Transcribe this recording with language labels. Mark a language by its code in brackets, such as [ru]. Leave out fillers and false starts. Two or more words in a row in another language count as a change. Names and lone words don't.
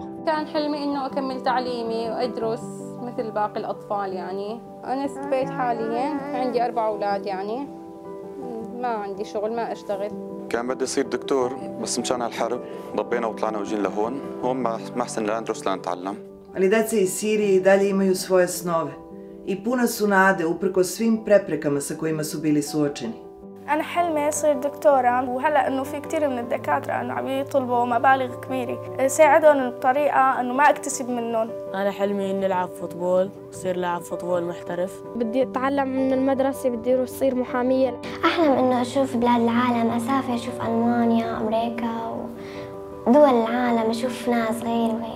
[ar] كان حلمي إنه أكمل تعليمي وأدرس مثل باقي الأطفال يعني. أنا استفيت حالياً عندي 4 أولاد يعني ما عندي شغل ما أشتغل. كان بدي أصير دكتور بس مشان هالحرب ضبينا وطلعنا وجينا لهون. هون ما أحسن لا ندرس لا نتعلم. [bs] Ali deca iz Sirije i dalje imaju svoje snove i puna su nade uprkos svim preprekama sa kojima su bili suočeni. [ar] أنا حلمي أصير دكتورة، وهلأ إنه في كثير من الدكاترة إنه عم يطلبوا مبالغ كبيرة، ساعدهم بطريقة إنه ما أكتسب منهم. أنا حلمي إني ألعب فوتبول، أصير لاعب فوتبول محترف. بدي أتعلم من المدرسة، بدي أصير محامية. أحلم إنه أشوف بلاد العالم، أسافر أشوف ألمانيا، أمريكا ودول العالم، أشوف ناس غير وهيك.